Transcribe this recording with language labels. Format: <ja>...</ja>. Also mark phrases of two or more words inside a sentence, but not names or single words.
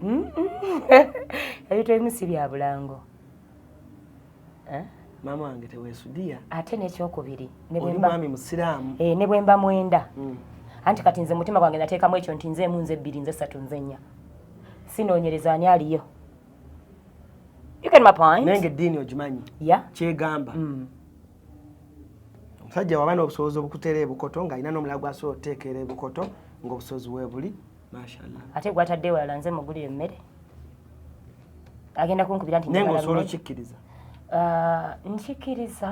<lg>ebyo tebimusi bya bulango mama wange tewesudia ate n'ekyokubiri oli mwami musiraamu ne bwe mba mwenda anti kati nze mutima gwange nateekamu ekyo nti nze 1 nze 2 nze 3 nze 4 sinoonyereza ani aliyo.</lg> <en>You get my point?</en> <lg>Nenge dini ojimanyi. Yeah. Kyegamba. Omusajja wabana obusobozi obukuteera Bukoto nga alina n'omulago asobola oteekera Bukoto ng'obusobozi weebuli. Mashallah. Ate gwatadde wala nze mugulire emmere. Agenda kunkubira nti nengo osobola okikkiriza. Nkikkiriza.</lg>